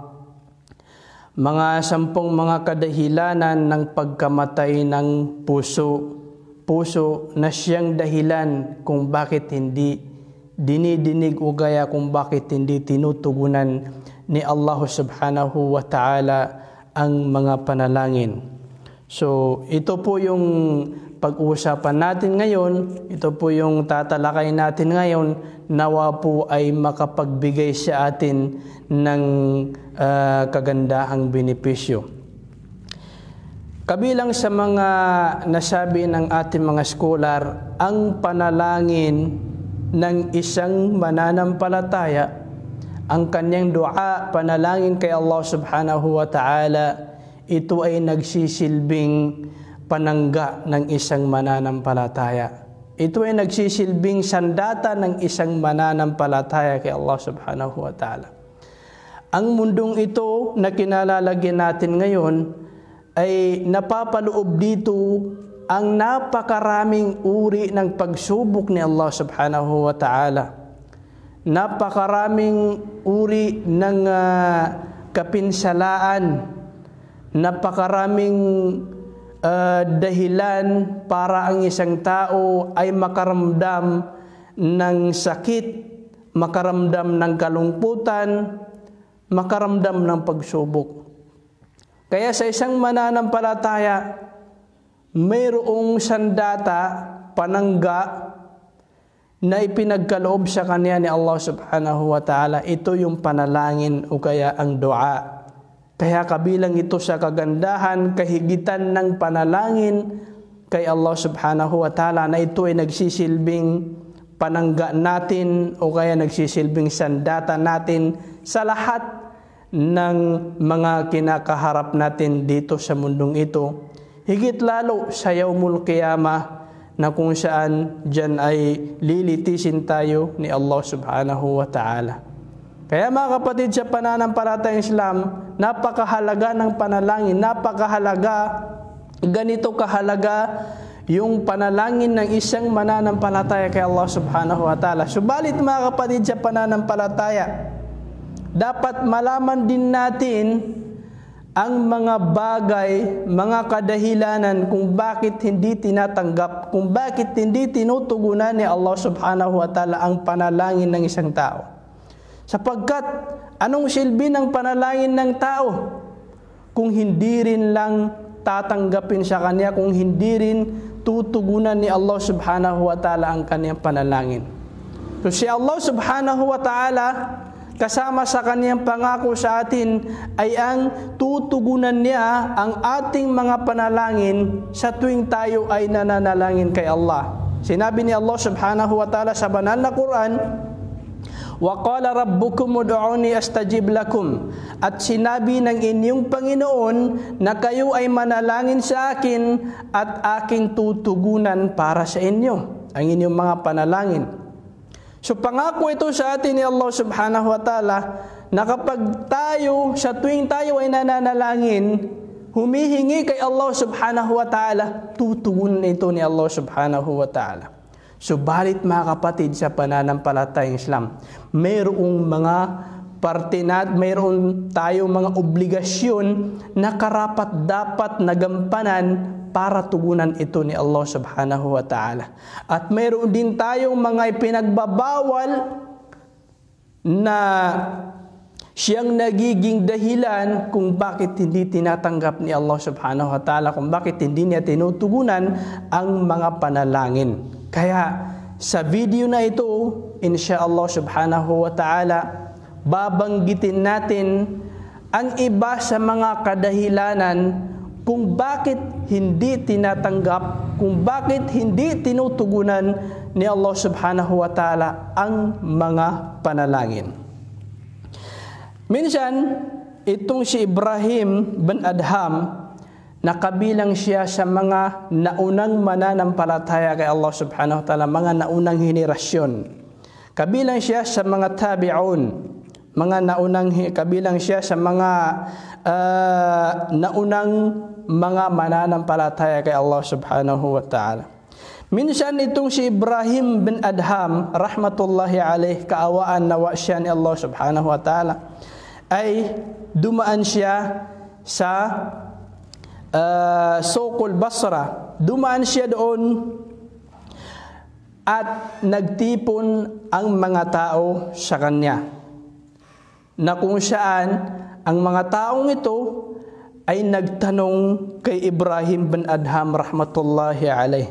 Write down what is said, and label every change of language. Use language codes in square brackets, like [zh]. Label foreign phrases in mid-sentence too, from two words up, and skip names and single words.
[tl] Mga 10 mga kadahilanan ng pagkamatay ng puso na siyang dahilan kung bakit hindi dinidinig o gaya kung bakit hindi tinutugunan ni Allah [ar] سبحانه وتعالى [tl] ang mga panalangin. So ito po yung pag-uusapan natin ngayon, ito po yung tatalakay natin ngayon, nawa po ay makapagbigay sa atin ng kagandahang benepisyo. Kabilang sa mga nasabi ng ating mga scholar, ang panalangin ng isang mananampalataya, ang kanyang dua, panalangin kay Allah [ar] سبحانه وتعالى, [tl] ito ay nagsisilbing panangga ng isang mananampalataya. Ito ay nagsisilbing sandata ng isang mananampalataya kay Allah [ar] سبحانه وتعالى. [tl] Ang mundong ito na kinalalagyan natin ngayon ay napapaloob dito ang napakaraming uri ng pagsubok ni Allah [ar] سبحانه وتعالى. [tl] Napakaraming uri ng kapinsalaan, napakaraming dahilan para ang isang tao ay makaramdam ng sakit, makaramdam ng kalungkutan, makaramdam ng pagsubok. Kaya sa isang mananampalataya, mayroong sandata, panangga na ipinagkaloob sa kanya ni Allah [ar] سبحانه وتعالى. [tl] Ito yung panalangin o kaya ang dua. Kaya kabilang ito sa kagandahan, kahigitan ng panalangin kay Allah [ar] سبحانه وتعالى [tl] na ito ay nagsisilbing panangga natin o kaya nagsisilbing sandata natin sa lahat ng mga kinakaharap natin dito sa mundong ito. Higit lalo sa [ar] يوم القيامة [tl] na kung saan dyan ay lilitisin tayo ni Allah [ar] سبحانه وتعالى. [tl] Kaya mga kapatid sa pananampalatayang Islam, napakahalaga ng panalangin, napakahalaga, ganito kahalaga yung panalangin ng isang mananampalataya kay Allah [ar] سبحانه وتعالى. [tl] Subalit mga kapatid sa pananampalataya, dapat malaman din natin ang mga bagay, mga kadahilanan kung bakit hindi tinatanggap, kung bakit hindi tinutugunan ni Allah [ar] سبحانه وتعالى [tl] ang panalangin ng isang tao. Sapagkat anong silbi ng panalangin ng tao kung hindi rin lang tatanggapin sa kanya, kung hindi rin tutugunan ni Allah [ar] سبحانه وتعالى [tl] ang kanyang panalangin. So si Allah [ar] سبحانه وتعالى, [tl] kasama sa kanyang pangako sa atin ay ang tutugunan niya ang ating mga panalangin sa tuwing tayo ay nananalangin kay Allah. Sinabi ni Allah [ar] سبحانه وتعالى [tl] sa banal na Quran, [ar] وَقَالَ رَبُّكُمُ ادْعُونِي أَسْتَجِبْ لَكُمْ. [tl] At sinabi ng inyong Panginoon na kayo ay manalangin sa akin at aking tutugunan para sa inyo ang inyong mga panalangin. So pangako ito sa atin ni Allah [ar] سبحانه وتعالى [tl] na kapag tayo, sa tuwing tayo ay nananalangin, humihingi kay Allah [ar] سبحانه وتعالى, [tl] tutugunan ito ni Allah [ar] سبحانه وتعالى. [tl] Subalit mga kapatid sa pananampalatayang Islam, mayroong mga mayroon tayong mga obligasyon na karapat dapat nagampanan para tugunan ito ni Allah [ar] سبحانه وتعالى. [tl] At mayroon din tayong mga ipinagbabawal na siyang nagiging dahilan kung bakit hindi tinatanggap ni Allah [ar] سبحانه وتعالى, [tl] kung bakit hindi niya tinutugunan ang mga panalangin. Kaya sa video na ito, [ar] إن شاء الله سبحانه وتعالى, [tl] babanggitin natin ang iba sa mga kadahilanan kung bakit hindi tinatanggap, kung bakit hindi tinutugunan ni Allah [ar] سبحانه وتعالى [tl] ang mga panalangin. Minsan, itong si Ibrahim bin Adham, nakabilang siya sa mga naunang mananampalataya kay Allah [ar] سبحانه وتعالى, [tl] mga naunang henerasyon. Kabilang siya sa mga tabi'un, kabilang siya sa mga naunang mga mananampalataya kay Allah [ar] سبحانه وتعالى. [tl] Minsan itong si Ibrahim bin Adham, [ar] رحمة الله عليه, [tl] kaawaan nawa siya ni Allah [ar] سبحانه وتعالى, [tl] ay dumaan siya sa Suqul Basra. Dumaan siya doon at nagtipon ang mga tao sa kanya, na kung saan ang mga taong ito ay nagtanong kay Ibrahim bin Adham [ar] رحمة الله عليه.